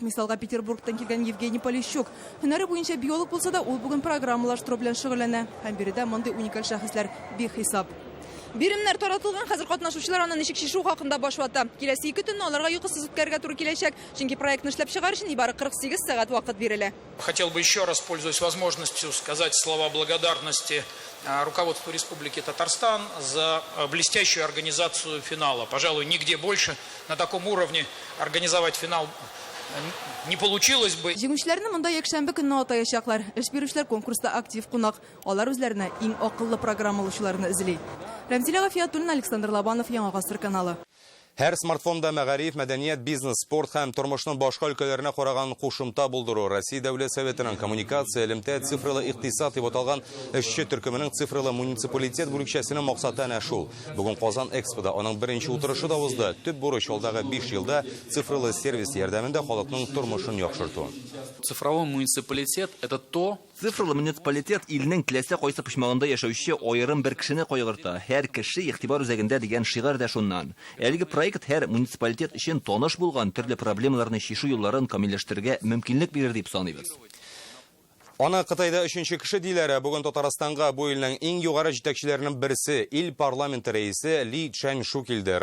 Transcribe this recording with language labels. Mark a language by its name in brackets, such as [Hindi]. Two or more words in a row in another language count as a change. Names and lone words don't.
[Tatar] Мисалга Петербургтан килгән Евгений Полищук. Һөнәре буенча биолог булса да, ул бүген программалаштыру белән шөгыльләнә. Һәм биредә мондый уникаль шәхесләр бихисап. Биремнәр таратылган, хәзер катнашучылар аны ничек шишу хакында баш вата. Киләсе 2 көнне аларга йокысыз үткәргә туры киләчәк, чөнки проектны эшләп чыгар өчен нибары 48 сәгать вакыт бирелә. [Russian] Хотел бы еще раз, пользуясь возможностью, сказать слова благодарности руководству Республики Татарстан за блестящую организацию финала. Пожалуй, нигде больше на таком уровне организовать финал не получилось бы. [Tatar] Җиңүчеләрне монда якшәмбе көнне атаячаклар. Эш бирүчеләр конкурста актив кунак. Алар үзләренә иң акыллы программалаучыларны эзли. Рәмзилә Гафиятуллина, Александр Лобанов, Яңа Гасыр каналы. Һәр смартфонда мәгариф, мәдәният, бизнес, спорт һәм тормышның башка өлкәләренә караган кушымта булдыру. Россия Дәүләт Советының коммуникация, элемтә, цифрлы икътисад дип аталган эшче төркеменең цифрлы муниципалитет бүлекчәсенең максаты әнә шул. Бүген Казан Экспода аның беренче утырышы да узды. Төп бурыч алдагы 5 елда цифрлы сервис ярдәмендә халыкның тормышын яхшырту. [Russian] Цифровой муниципалитет – это то... [Tatar] Цифрлы муниципалитет илнең теләсә кайсы почмагында яшәүче аерым бер кешене кайгырта. Һәр кеше игътибар үзәгендә дигән шигырь дә шуннан. Әлеге проект һәр муниципалитет өчен таныш булган төрле проблемаларны чишү юлларын камилләштерергә мөмкинлек бирер дип саныйбыз. Аны Кытайда 3-нче кеше диләре. Бүген Татарстанга бу илнең иң югары җитәкчеләренең берсе, ил парламенты рәисе Ли Чжаньшу килде.